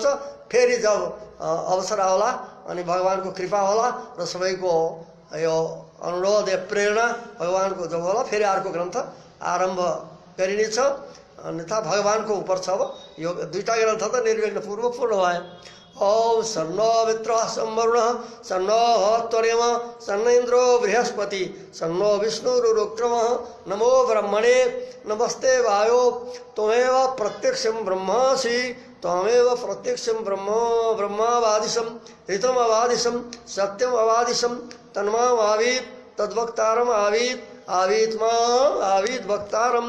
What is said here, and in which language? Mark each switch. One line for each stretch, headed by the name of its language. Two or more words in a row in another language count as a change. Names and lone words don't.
Nepali: फेरि जब अवसर आउला अनि भगवानको कृपा होला र सबैको यो अनुरोध या प्रेरणा भगवानको जब होला फेरि अर्को ग्रन्थ आरम्भ गरिनेछ। अन्यथा भगवानको उपर छ। अब यो दुईटा ग्रन्थ त निर्विघ्नपूर्वक पूर्ण भयो।
Sanskrit: ओम सन्नो मित्रः संवरुणः सन्नो त्वरेम सन्न इन्द्रो बृहस्पति सन्नो विष्णुरुक्रमः नमो ब्रह्मणे नमस्ते वायो त्वमेव प्रत्यक्षं ब्रह्मासि त्वमेव प्रत्यक्षं ब्रह्मावादिशं ऋतम् अवादिशं सत्यम् अवादिशं तन्माम् आवीत् तद्वक्तारम् आवीत् आवीत मां आवीत वक्तारम।